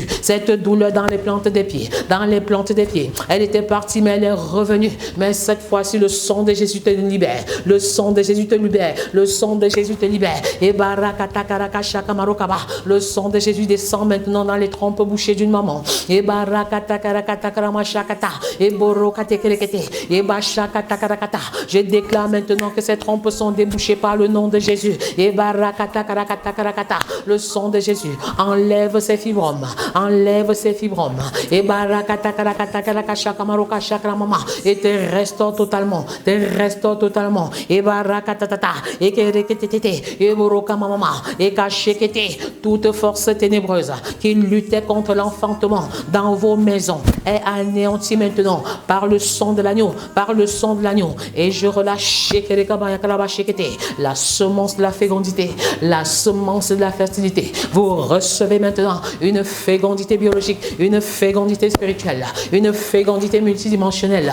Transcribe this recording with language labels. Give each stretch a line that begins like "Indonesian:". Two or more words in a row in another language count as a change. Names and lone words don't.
French: Cette douleur dans les plantes des pieds, dans les plantes des pieds, elle était partie mais elle est revenue. Mais cette fois-ci le sang de Jésus te libère, le sang de Jésus te libère, le sang de Jésus te libère. Et barakata karaka shakamarokaba, le sang de Jésus descend maintenant dans les trompes bouchées d'une maman. Et barakata karakata karamashakata, et borokate kerekete, et bashakata karakata. Je déclare maintenant que ces trompes sont débouchées par le nom de Jésus. Et barakata karakata karakata, le sang de Jésus enlève ces fibromes, enlève ces fibromes. Et barakata karakata karakata shakamaroka shakramama, et te restaure totalement, te restaure totalement. Et barakatata, et kerekete, et boroka mama, et kachekete, toute force ténébreuse qui luttait contre l'enfantement dans vos maisons est anéantie maintenant par le sang de l'agneau, par le sang de l'agneau. Et je relâche la semence de la fécondité, la semence de la fertilité Vous recevez maintenant une fécondité biologique, une fécondité spirituelle, une fécondité multidimensionnelle.